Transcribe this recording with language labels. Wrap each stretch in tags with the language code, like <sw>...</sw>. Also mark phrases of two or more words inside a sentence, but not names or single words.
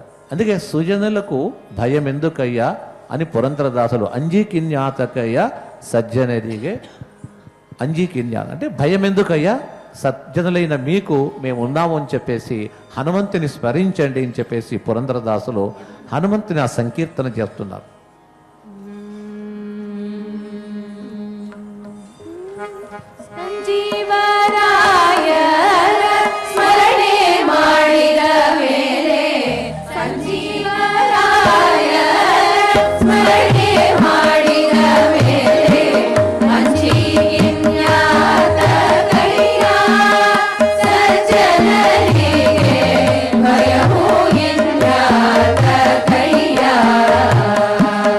<te>అందుకే సుజనులకు భయం ఎందుకయ్యా అని పురంధరదాసులు</te> <kn>ಅಂಜಿಕಿನ್ಯಾತಕಯ್ಯ ಸಜ್ಜನರಿಗೆ,</kn> <te>అంజీకిన్యా అంటే భయం ఎందుకయ్యా, సజ్జనులైన మీకు మేము ఉన్నాము అని చెప్పేసి హనుమంతుని స్మరించండి అని చెప్పేసి పురంధరదాసులు హనుమంతుని ఆ సంకీర్తన చేస్తున్నారు.</te> <kn>ಸಂಜೀವರಾಯ ಸ್ಮರಣೆ ಮಾಡಿದ ಮೇಲೆ, ಸಂಜೀವರಾಯ ಸ್ಮರಣೆ ಮಾಡಿದ ಮೇಲೆ, ಅಂಜಿಗಿನ್ಯಾತ ಕೈಯ ಸಜ್ಜನರಿಗೆ ಭಯವು ಎನ್ಯಾತ ಕೈಯ.</kn>